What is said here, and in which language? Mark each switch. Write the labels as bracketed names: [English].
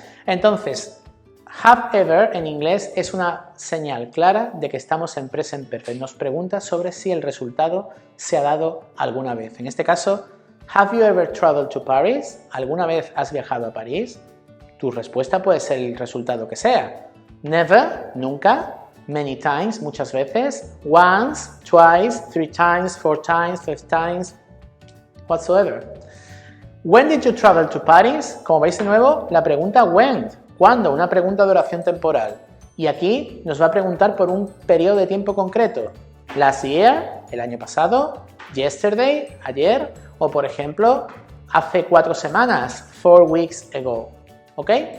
[Spanish] Entonces, have ever en inglés es una señal clara de que estamos en present perfect. Nos pregunta sobre si el resultado se ha dado alguna vez. [English] En este caso, have you ever traveled to Paris? [Spanish] ¿Alguna vez has viajado a París? Tu respuesta puede ser el resultado que sea. [English] Never, [Spanish] nunca. [English] Many times, [Spanish] muchas veces. [English] Once, twice, 3 times, 4 times, 5 times, whatsoever. When did you travel to Paris? [Spanish] Como veis de nuevo, la pregunta when. ¿Cuándo? Una pregunta de oración temporal. Y aquí nos va a preguntar por un periodo de tiempo concreto. [English] Last year, [Spanish] el año pasado. [English] Yesterday, [Spanish] ayer. O por ejemplo, hace 4 semanas, [English] 4 weeks ago. [Spanish] ¿Ok?